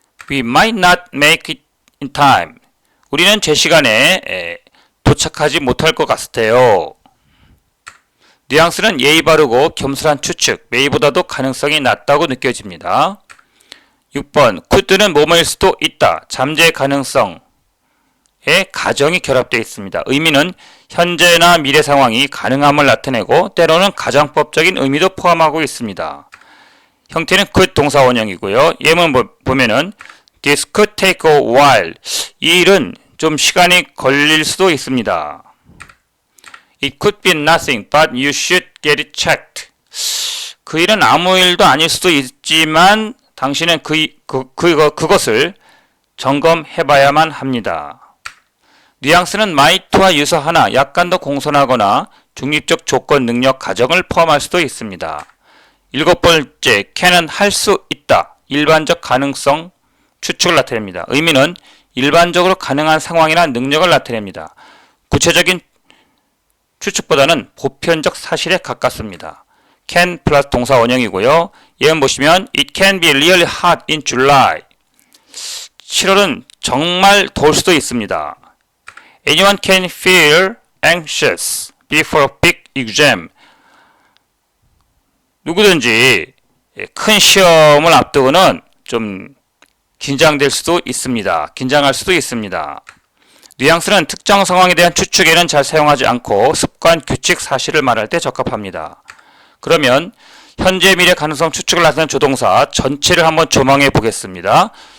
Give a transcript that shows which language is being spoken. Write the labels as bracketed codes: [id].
[en] We might not make it in time. [ko] 우리는 제 시간에 도착하지 못할 것 같아요. 뉘앙스는 예의 바르고 겸손한 추측, may보다도 가능성이 낮다고 느껴집니다. 6번, could는 뭐뭐일 수도 있다. 잠재 가능성에 가정이 결합되어 있습니다. 의미는 현재나 미래 상황이 가능함을 나타내고 때로는 가정법적인 의미도 포함하고 있습니다. 형태는 could 동사 원형이고요. 예문 보면은 [en] This could take a while. [ko] 이 일은 좀 시간이 걸릴 수도 있습니다. [en] It could be nothing, but you should get it checked. [ko] 그 일은 아무 일도 아닐 수도 있지만 당신은 그것을 점검해봐야만 합니다. 뉘앙스는 might와 유사하나 약간 더 공손하거나 중립적 조건, 능력, 가정을 포함할 수도 있습니다. 7번째, can은 할 수 있다. 일반적 가능성 추측을 나타냅니다. 의미는 일반적으로 가능한 상황이나 능력을 나타냅니다. 구체적인 추측보다는 보편적 사실에 가깝습니다. can 플러스 동사 원형이고요. 예문 보시면 [en] It can be really hot in July. [ko] 7월은 정말 더울 수도 있습니다. [en] Anyone can feel anxious before a big exam. [ko] 누구든지 큰 시험을 앞두고는 좀 긴장될 수도 있습니다. 긴장할 수도 있습니다. 뉘앙스는 특정 상황에 대한 추측에는 잘 사용하지 않고 습관, 규칙, 사실을 말할 때 적합합니다. 그러면 현재, 미래 가능성 추측을 나타내는 조동사 전체를 한번 조망해 보겠습니다.